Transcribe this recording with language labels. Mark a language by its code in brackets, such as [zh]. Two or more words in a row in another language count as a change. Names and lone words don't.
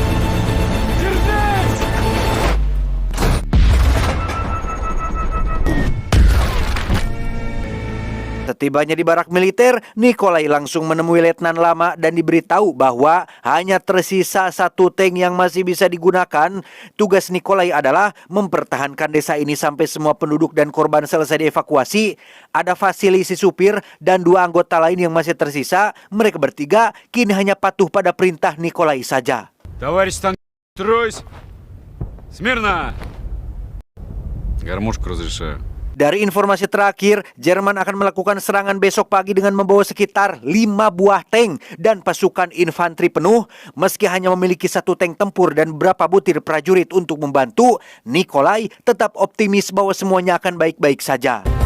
[id] Setibanya di barak militer, Nikolai langsung menemui letnan lama dan diberitahu bahwa hanya tersisa 1 tank yang masih bisa digunakan. Tugas Nikolai adalah mempertahankan desa ini sampai semua penduduk dan korban selesai dievakuasi. Ada Vasily si supir dan 2 anggota lain yang masih tersisa. Mereka bertiga kini hanya patuh pada perintah Nikolai saja. [ru] Товарищ танк, стройсь! Смирно! Гармошку разрешаю. [id] Dari informasi terakhir, Jerman akan melakukan serangan besok pagi dengan membawa sekitar 5 buah tank dan pasukan infanteri penuh. Meski hanya memiliki 1 tank tempur dan beberapa butir prajurit untuk membantu, Nikolai tetap optimis bahwa semuanya akan baik-baik saja.